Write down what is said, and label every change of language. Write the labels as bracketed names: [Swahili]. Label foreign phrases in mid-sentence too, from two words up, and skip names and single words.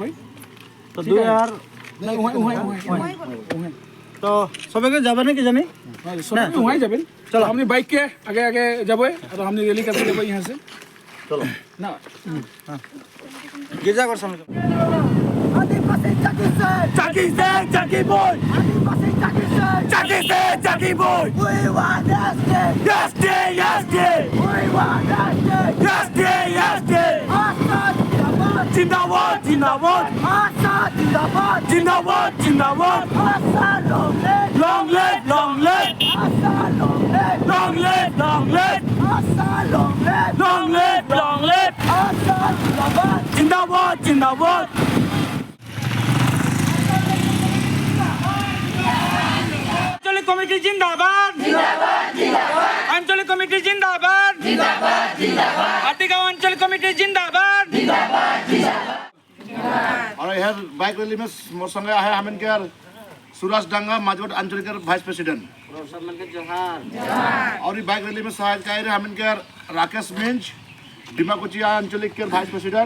[Sadri] तो 2000 तो सबे के जाबे नहीं कि जानी सब वहाँ जाबे। चलो हमने बाइक के आगे आगे जाबो और हमने रैली करके जाबो यहाँ से। [Hindi] चलो ना [Sadri] गिरजा कर सामने आदिवासी Jackie boy, आदिवासी Jackie boy, [English] we want justice, we want justice, [Hindi] Assad जिंदाबाद, Assad जिंदाबाद, [English] Assad long live, Assad long live, Assad long live, Assad जिंदाबाद। [Hindi] आंचलिक कमिटी जिंदाबाद, आंचलिक कमिटी जिंदाबाद, हाथीगांव आंचलिक कमिटी जिंदाबाद। [Sadri] और यह बाइक रैली में मोर संगे है हम इनके सुरेश डांगा माजवट आंचलिक वाइस प्रेसिडेंट और ये बाइक रैली में सहायक रहे हम इनके राकेश मिंज डिमाकुचिया आंचलिक के वाइस प्रेसिडेंट